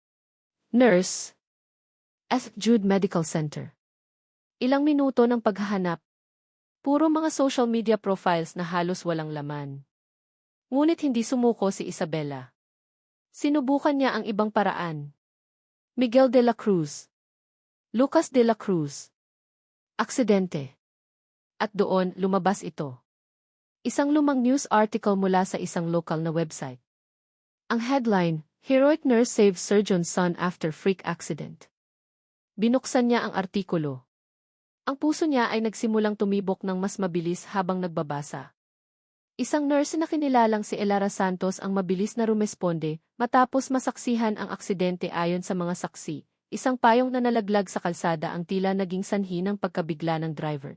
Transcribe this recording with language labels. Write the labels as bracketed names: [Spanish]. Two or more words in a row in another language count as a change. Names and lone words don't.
[English] Nurse. St. Jude Medical Center. [Filipino] Ilang minuto ng paghahanap. Puro mga [English] social media profiles [Filipino] na halos walang laman. Ngunit hindi sumuko si Isabela. Sinubukan niya ang ibang paraan. Miguel de la Cruz. Lucas de la Cruz. Aksidente. At doon, lumabas ito. Isang lumang news article mula sa isang lokal na website. Ang headline, [English] Heroic Nurse Saves Surgeon's Son After Freak Accident. [Filipino] Binuksan niya ang artikulo. Ang puso niya ay nagsimulang tumibok ng mas mabilis habang nagbabasa. Isang nurse na kinilalang si Elara Santos ang mabilis na rumesponde matapos masaksihan ang aksidente ayon sa mga saksi. Isang payong na nalaglag sa kalsada ang tila naging sanhi ng pagkabigla ng driver.